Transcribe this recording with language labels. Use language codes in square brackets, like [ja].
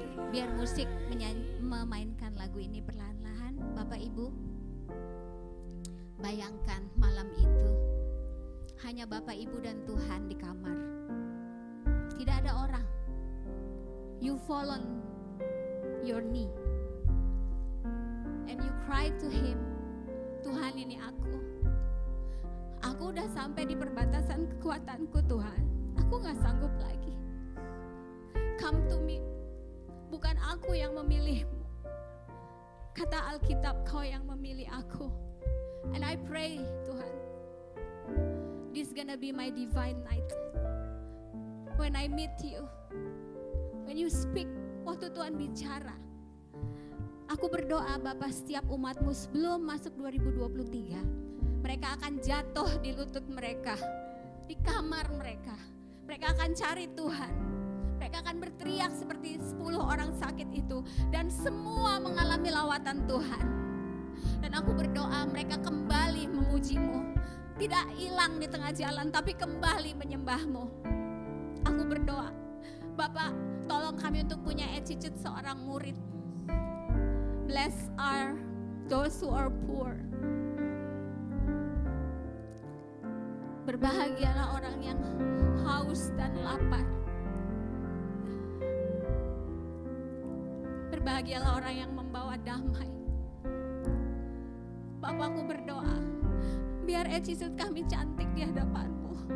[id] Biar musik memainkan lagu ini perlahan-lahan. Bapak Ibu, bayangkan malam itu hanya Bapak Ibu dan Tuhan di kamar. Tidak ada orang. [en] You fall on your knee and you cry to Him. [id] Tuhan, ini aku. Aku udah sampai di perbatasan kekuatanku Tuhan. Aku gak sanggup lagi. [en] Come to me. [id] Bukan aku yang memilihmu. Kata Alkitab, Kau yang memilih aku. [en] And I pray Tuhan, this gonna be my divine night. When I meet you, when you speak, [id] waktu Tuhan bicara. Aku berdoa Bapa, setiap umat-Mu sebelum masuk 2023, mereka akan jatuh di lutut mereka, di kamar mereka. Mereka akan cari Tuhan. Mereka akan berteriak seperti 10 orang sakit itu, dan semua mengalami lawatan Tuhan. Dan aku berdoa mereka kembali memuji-Mu, tidak hilang di tengah jalan, tapi kembali menyembah-Mu. Aku berdoa, Bapak, tolong kami untuk punya attitude seorang murid. [en] Blessed are those who are poor. [id] Berbahagialah orang yang haus dan lapar. Berbahagialah orang yang membawa damai. Bapakku berdoa, biar attitude kami cantik di hadapan-Mu.